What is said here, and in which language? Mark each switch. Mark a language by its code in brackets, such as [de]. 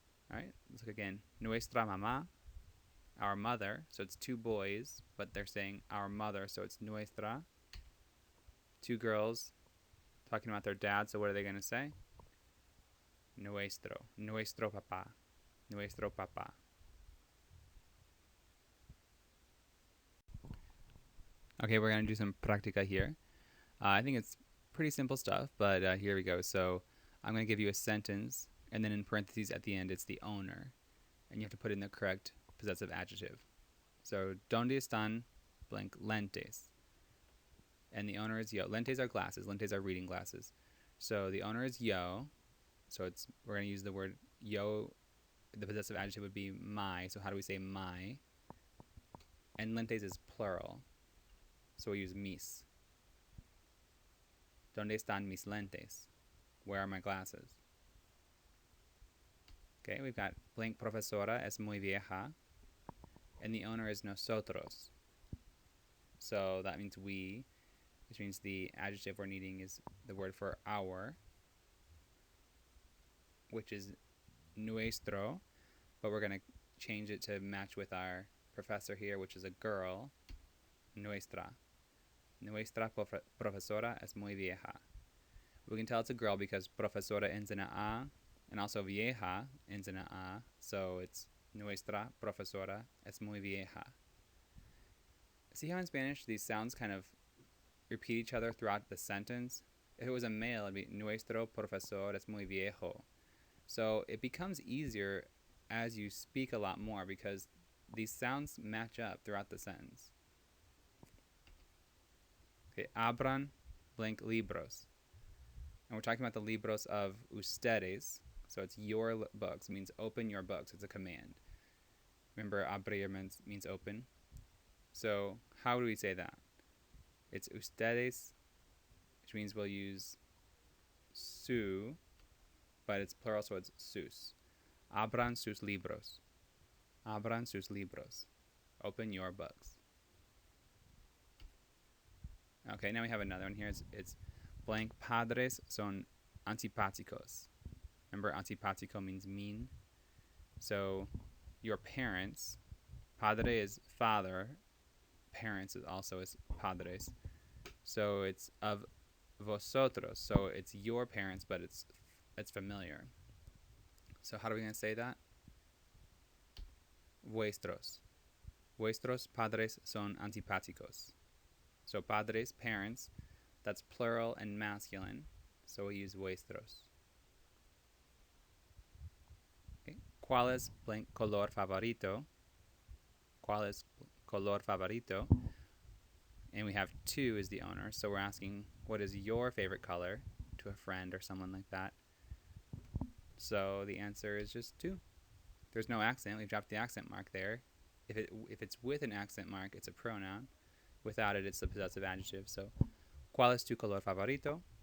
[en] Alright, let's look again. [es] Nuestra mamá, [en] our mother, so it's 2 boys, but they're saying our mother, so it's nuestra. 2 girls talking about their dad, so what are they going to say? [es] Nuestro, nuestro papá, nuestro papá. [en] Okay, we're going to do some práctica here. I think it's pretty simple stuff, but here we go. So I'm going to give you a sentence, and then in parentheses at the end, it's the owner. And you have to put in the correct possessive adjective. So, [es] ¿dónde están [en] blank lentes? And the owner is yo. Lentes are glasses. Lentes are reading glasses. So the owner is yo. So we're going to use the word yo the possessive adjective would be my. So how do we say my? And lentes is plural. So we use mis. [es] ¿Dónde están mis lentes? [en] Where are my glasses? Okay, we've got blank [es] profesora es muy vieja. [en] And the owner is nosotros. So that means we, which means the adjective we're needing is the word for our, which is nuestro, but we're going to change it to match with our professor here, which is a girl, nuestra. [es] Nuestra profesora es muy vieja. [en] We can tell it's a girl because profesora ends in a A, and also vieja ends in a A, so it's [es] nuestra profesora es muy vieja. [en] See how in Spanish these sounds kind of repeat each other throughout the sentence? If it was a male, it'd be [es] nuestro profesor es muy viejo. [en] So it becomes easier as you speak a lot more because these sounds match up throughout the sentence. Okay, [es] abran [en] blank libros. And we're talking about the libros of ustedes. So it's your books. It means open your books. It's a command. Remember, abrir means open. So how do we say that? It's ustedes, which means we'll use su, but it's plural, so it's sus. [es] Abran sus libros. Abran sus libros. [en] Open your books. Okay, now we have another one here. It's blank. [es] Padres son antipáticos. [en] Remember, antipático means mean. So your parents, padre is father, parents is also is padres. So it's of vosotros. So it's your parents, but it's familiar. So how are we going to say that? [es] Vuestros. Vuestros padres son antipáticos. [en] So padres, parents, that's plural and masculine. So we use vuestros. Okay. [es] ¿Cuál es blank color favorito? ¿Cuál es color favorito? [en] And we have two as the owner. So we're asking, what is your favorite color to a friend or someone like that? So the answer is just two. There's no accent. We've dropped the accent mark there. If it's with an accent mark, it's a pronoun. Without it, it's the possessive adjective. [es] So, ¿cuál es tu color favorito?